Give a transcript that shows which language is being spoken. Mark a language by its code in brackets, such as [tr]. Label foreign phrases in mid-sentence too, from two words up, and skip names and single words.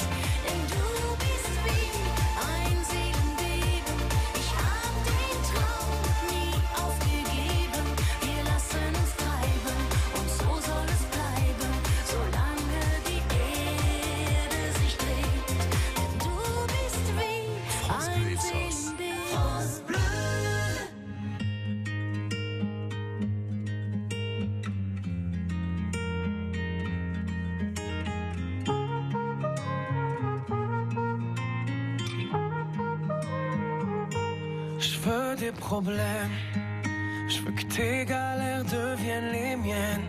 [de] Denn du bist wie ein Seelenbeben, ich hab den Traum nie aufgegeben. Wir lassen uns treiben und so soll es bleiben, solange die Erde sich dreht. Denn du bist wie France ein [fr] Bleu Sauce. [de] Seelenbeben. France Bleu. [fr] Je veux des problèmes, je veux que tes galères deviennent les miennes.